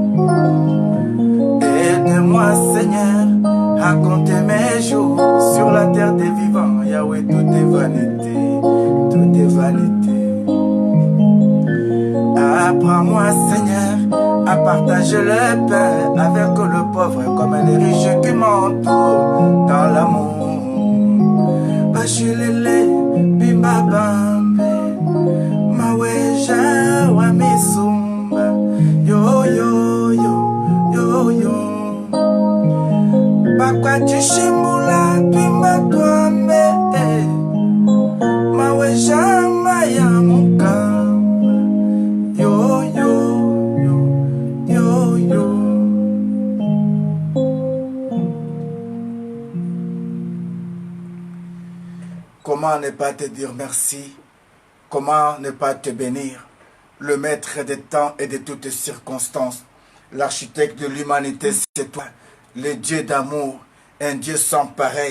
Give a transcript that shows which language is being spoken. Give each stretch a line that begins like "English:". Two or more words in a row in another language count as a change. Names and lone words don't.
French: Aide-moi Seigneur à compter mes jours sur la terre des vivants. Yahweh, tout est vanité, tout est vanité. Apprends-moi Seigneur à partager le pain avec le pauvre comme les riches qui m'entourent dans l'amour.
Luba-Lulua: Bashilele bimbabambe maweja wa misumba yo yo yo yo yo bakwa chishimbula bimba twambe maweja maya mukamba yo yo yo yo yo.
French: Comment ne pas te dire merci? Comment ne pas te bénir? Le maître des temps et de toutes circonstances, l'architecte de l'humanité, c'est toi, le Dieu d'amour, un Dieu sans pareil.